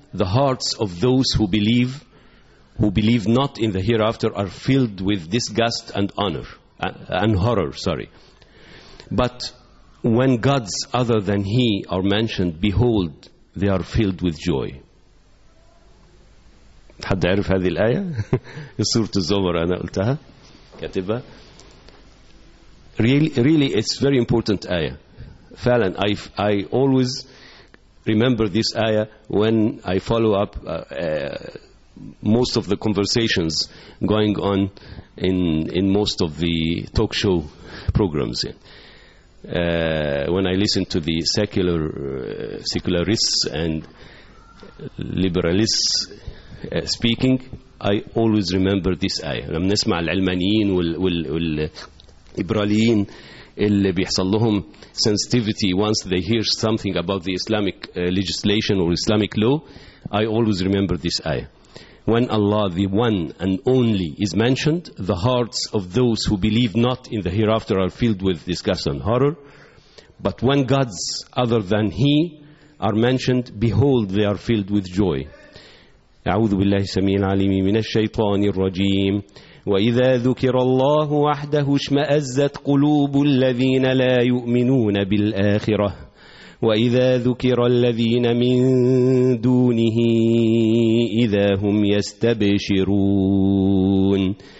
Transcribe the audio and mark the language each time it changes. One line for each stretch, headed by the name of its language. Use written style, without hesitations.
English: the hearts of those who believe not in the hereafter are filled with disgust and honor and horror, sorry. But when gods other than he are mentioned, behold, they are filled with joy.
Arabic: حد عرف هذه الآية؟ سورة الزمر أنا قلتها كاتبها.
English: Really, it's very important ayah.
Arabic: فعلا,
English: I always remember this ayah when I follow up most of the conversations going on in most of the talk show programs. When I listen to the secularists and liberalists speaking, I always remember this ayah.
Arabic: لما نسمع العلمانيين وال إبراليين اللي بيحصل لهم
English: sensitivity once they hear something about the Islamic legislation or Islamic law, I always remember this ayah. When Allah, the one and only, is mentioned, the hearts of those who believe not in the hereafter are filled with disgust and horror. But when gods other than He are mentioned, behold, they are filled with joy.
Arabic: أعوذ بالله السميع العليم من الشيطان الرجيم. وإذا ذكر الله وحده اشمأزت قلوب الذين لا يؤمنون بالآخرة وإذا ذكر الذين من دونه إذا هم يستبشرون.